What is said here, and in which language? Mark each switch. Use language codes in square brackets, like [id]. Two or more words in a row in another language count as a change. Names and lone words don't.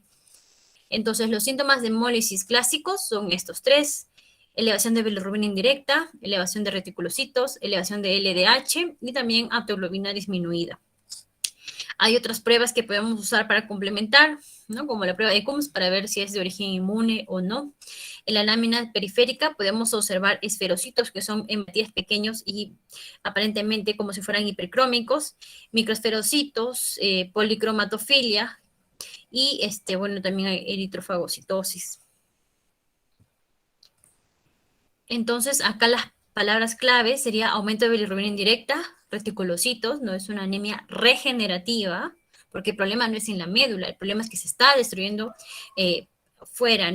[es] Entonces, los síntomas de hemólisis clásicos son estos tres: elevación de bilirrubina indirecta, elevación de reticulocitos, elevación de LDH y también aptoglobina disminuida. Hay otras pruebas que podemos usar para complementar, ¿no? Como la prueba de Coombs para ver si es de origen inmune o no. En la lámina periférica podemos observar esferocitos, que son hematíes pequeños y aparentemente como si fueran hipercrómicos, microesferocitos, policromatofilia, y bueno, también hay eritrofagocitosis. Entonces, acá las palabras clave sería aumento de bilirrubina indirecta, reticulocitos, no es una anemia regenerativa, porque el problema no es en la médula, el problema es que se está destruyendo fuera, ¿no?